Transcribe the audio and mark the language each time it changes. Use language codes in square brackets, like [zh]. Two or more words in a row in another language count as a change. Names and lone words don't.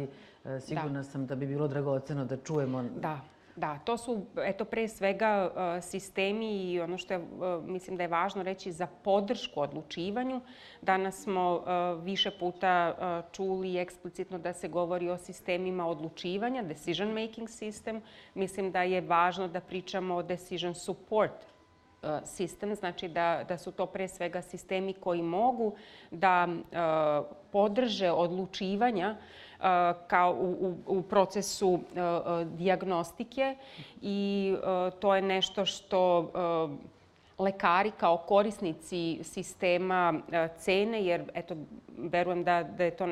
[sr] Sigurna sam da bi bilo dragoceno da čujemo. Da, to su, eto, pre svega sistemi i ono što mislim da je važno reći za podršku odlučivanju. Danas smo više puta čuli eksplicitno da se govori o sistemima odlučivanja, [en] decision making system. [sr] Mislim da je važno da pričamo o [en] decision support [sr] sistem, znači da su to pre svega sistemi koji mogu da podrže odlučivanja kao u procesu dijagnostike i to je nešto što lekari kao korisnici sistema cene, jer eto, verujem da je to